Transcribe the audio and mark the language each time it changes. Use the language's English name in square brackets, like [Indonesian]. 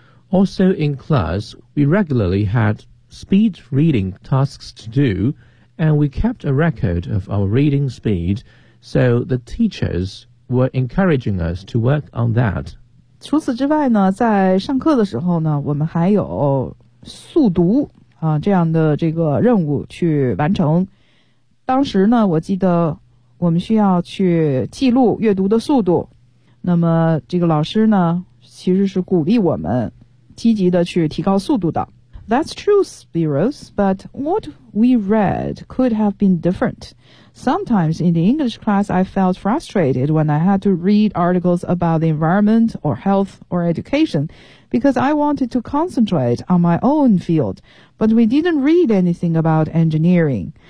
[English] Also in class we regularly had speed reading tasks to doAnd we kept a record of our reading speed, so the teachers were encouraging us to work on that. [Chinese] 除此之外呢，在上课的时候呢，我们还有速读啊这样的这个任务去完成。当时呢，我记得我们需要去记录阅读的速度。那么这个老师呢，其实是鼓励我们积极的去提高速度的。 [English] That's true, Spiros, but what we read could have been different. Sometimes in the English class, I felt frustrated when I had to read articles about the environment or health or education because I wanted to concentrate on my own field, but we didn't read anything about engineering.